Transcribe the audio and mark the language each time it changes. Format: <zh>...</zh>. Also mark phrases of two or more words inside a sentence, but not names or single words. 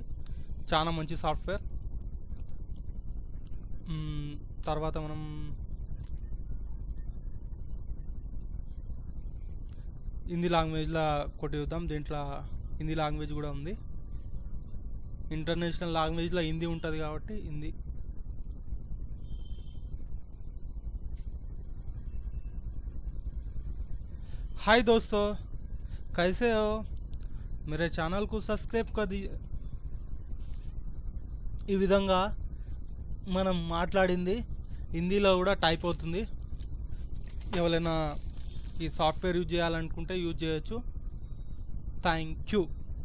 <te>చాలా మంచి సాఫ్ట్వేర్. తర్వాత మనం హిందీ లాంగ్వేజ్లో కొట్టి చూద్దాం. దీంట్లో హిందీ లాంగ్వేజ్ కూడా ఉంది.</te> <en>international language</en> <te>హిందీ ఉంటుంది కాబట్టి హిందీ.</te> <hi>हाय दोस्तों, कैसे हो? मेरे चैनल को सब्सक्राइब कर दीजिए.</hi> <te>ఈ విధంగా మనం మాట్లాడింది హిందీలో కూడా టైప్ అవుతుంది. ఎవరైనా ఈ</te> <en>software use</en> <te>చేయాలనుకుంటే యూజ్ చేయొచ్చు.</te> <en>thank you.</en>